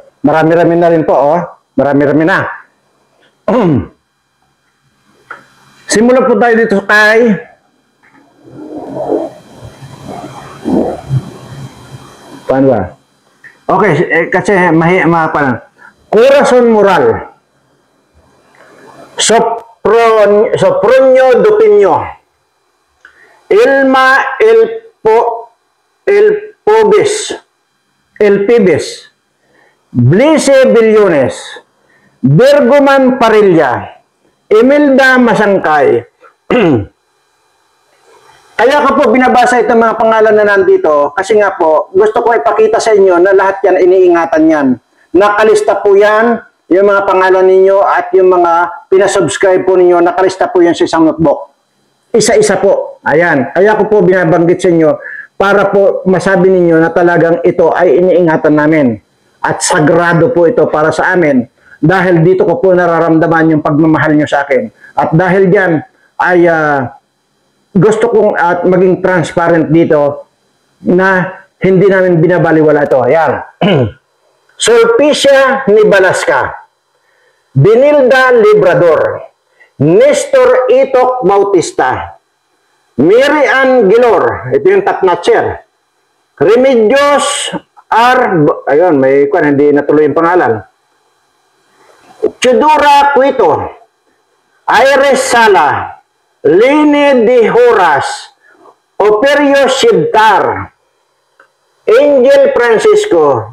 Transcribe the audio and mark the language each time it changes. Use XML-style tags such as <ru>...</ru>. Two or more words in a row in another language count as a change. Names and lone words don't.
<tl>Marami-rami na rin po, oh. Marami-rami na. Simulan po tayo dito kay paano ba? Okay, kasi Corazon Moral. Sopronio Dupinyo. Ilma El Pibes. Blice Billones. Bergoman Parilla. Imelda Masangkay. Kaya ko po binabasa itong mga pangalan na nandito kasi nga po gusto ko ipakita sa inyo na lahat yan iniingatan yan. Nakalista po yan, yung mga pangalan ninyo at yung mga pinasubscribe po ninyo, nakalista po yan sa isang notebook. Isa-isa po. Ayan. Kaya ko po binabanggit sa inyo para po masabi ninyo na talagang ito ay iniingatan namin. At sagrado po ito para sa amin. Dahil dito ko po nararamdaman yung pagmamahal nyo sa akin. At dahil dyan ay gusto kong at maging transparent dito na hindi namin binabaliwala ito. Ayan. Sulpicia Nibalasca, Benilda Librador, Nestor Itok Bautista, Mary Ann Gilor, ito yung</tl> <en>top notcher,</en> <tl>Remedios R, ayun, may kwan, hindi natuloy yung pangalan, Chudura Cuito, Iris Sala, Lene de Horas, Operio Shibtar, Angel Francisco,</tl>